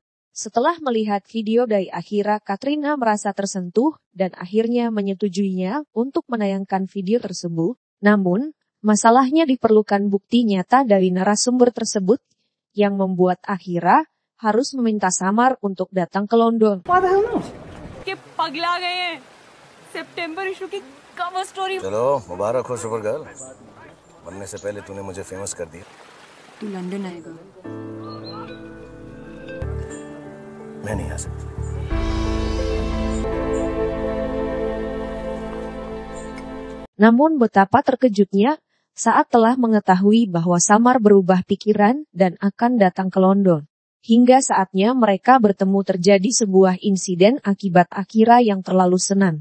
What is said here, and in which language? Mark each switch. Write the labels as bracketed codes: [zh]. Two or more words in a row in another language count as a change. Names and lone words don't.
[id] Setelah melihat video dari Akira, Katrina merasa tersentuh dan akhirnya menyetujuinya untuk menayangkan video tersebut. Namun, masalahnya diperlukan bukti nyata dari narasumber tersebut yang membuat Akira harus meminta Samar untuk datang ke London. [hi] चलो मुबारक हो [en] super girl, [hi] बनने से पहले तूने मुझे फेमस कर दिया। तू लंदन आएगा? मैं नहीं आ सकता। [id] Namun betapa terkejutnya saat telah mengetahui bahwa Samar berubah pikiran dan akan datang ke London. Hingga saatnya mereka bertemu, terjadi sebuah insiden akibat Akira yang terlalu senang.